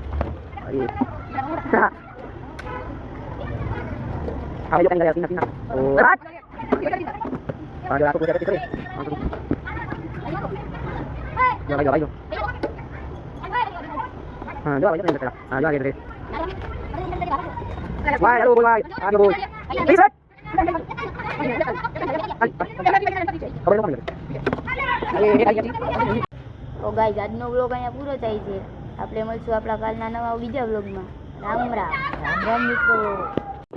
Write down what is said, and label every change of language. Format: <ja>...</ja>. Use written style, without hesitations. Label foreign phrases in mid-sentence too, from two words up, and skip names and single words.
<id>Ayo kan enggak sini. Oh. Berat. Ada aku punya titik. Ya ayo. Ah, dua aja nih. Ah, dua aja deh. Wah, halo boy. Ayo boy. Bisa.</id> <gu>તો ગાઈઝ આજનો વ્લોગ અહીંયા પૂરો થાય છે આપણે મળશું આપણા કાલના નવા બીજા વ્લોગમાં રામ રામ રામ રામ મિત્રો</gu>